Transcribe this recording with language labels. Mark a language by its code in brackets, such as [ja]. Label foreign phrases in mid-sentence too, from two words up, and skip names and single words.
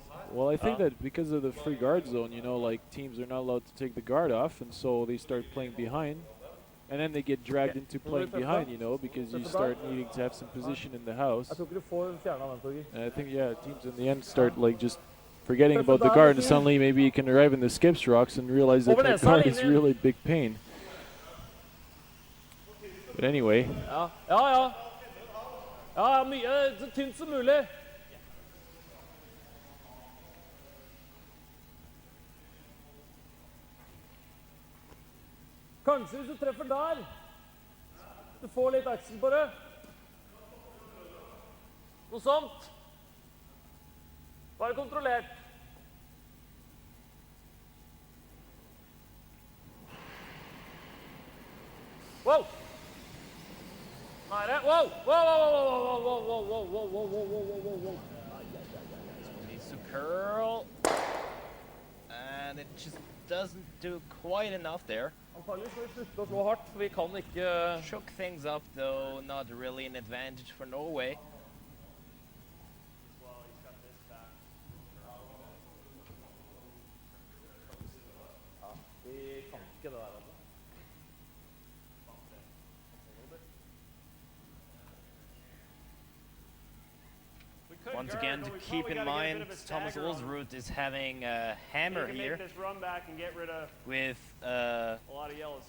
[en] Well, I think that because of the free guard zone, you know, like teams are not allowed to take the guard off, and so they start playing behind, and then they get dragged into playing behind, you know, because you start needing to have some position in the house. And I think, yeah, teams in the end start like just forgetting about the guard, and suddenly maybe you can arrive in the skips rocks and realize that that guard is really big pain. But anyway, [no] Ja, mye så tynt som mulig. Kanskje hvis du treffer der, du får litt aksel på det. Noe sånt. Bare kontrollert. [en] Wow! [no] Nære. [en] Wow! Wow, wow, wow, wow, wow, wow, wow, wow, wow, wow, wow, wow, wow. Needs to curl, and it just doesn't do quite enough there. [no] Antageligvis må vi slutte å slå hardt, for vi kan ikke... [en] Shook things up though, not really an advantage for Norway. [no] Vi kan ikke det der, altså. [en] Once again, to keep in mind, Thomas Ulsrud is having a hammer here This run back and get rid of with a lot of yellows.